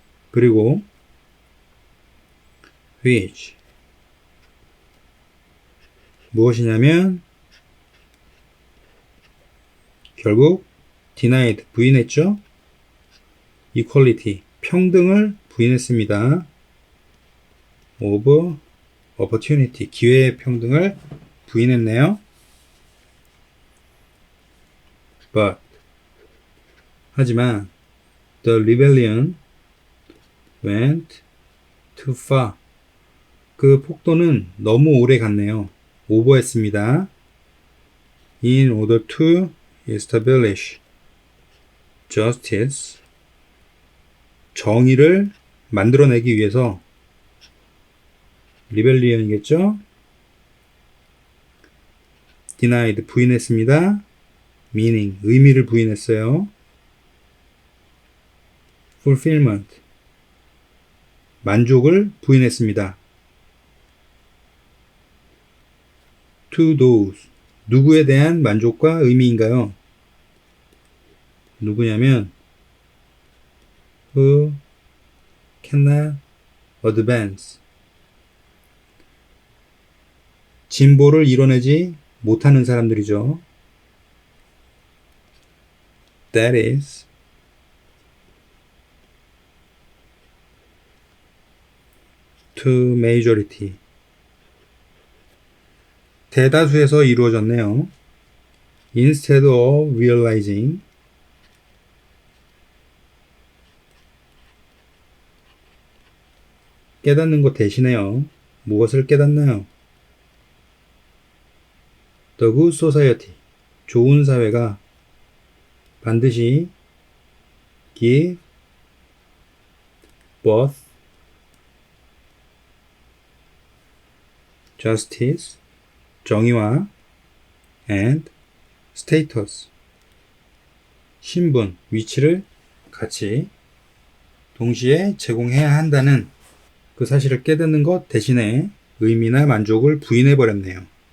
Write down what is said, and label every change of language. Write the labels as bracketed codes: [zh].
[ko] 그리고 [en] which, [ko] 무엇이냐면 결국 [en] denied, [ko] 부인했죠. [en] equality, [ko] 평등을 부인했습니다. [en] of opportunity, [ko] 기회의 평등을 부인했네요. [en] But [ko] 하지만 [en] the rebellion went too far. [ko] 그 폭도는 너무 오래 갔네요. 오버했습니다. [en] In order to establish justice. [ko] 정의를 만들어내기 위해서 rebellion이겠죠? [en] denied [ko] 부인했습니다. [en] meaning [ko] 의미를 부인했어요. [en] fulfillment [ko] 만족을 부인했습니다. [en] to those [ko] 누구에 대한 만족과 의미인가요? 누구냐면 [en] who cannot advance [ko] 진보를 이뤄내지 못하는 사람들이죠. [en] That is to majority [ko] 대다수에서 이루어졌네요. [en] Instead of realizing [ko] 깨닫는 것 대신에요. 무엇을 깨닫나요? [en] The good society [ko] 좋은 사회가 반드시 [en] give both justice [ko] 정의와 [en] and status [ko] 신분, 위치를 같이 동시에 제공해야 한다는 그 사실을 깨닫는 것 대신에 의미나 만족을 부인해버렸네요.